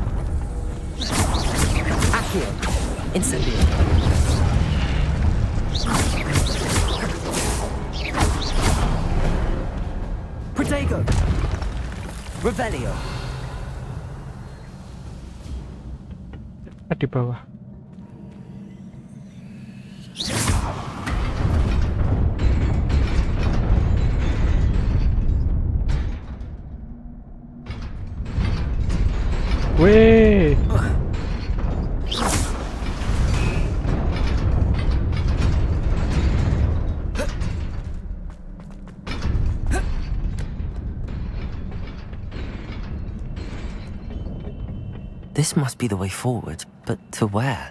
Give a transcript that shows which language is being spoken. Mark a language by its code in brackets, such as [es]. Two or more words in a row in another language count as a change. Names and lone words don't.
[en] Accio. Incendio. Protego. Revelio. [id] Apa di bawah? Weh. [en] This must be the way forward, but to where?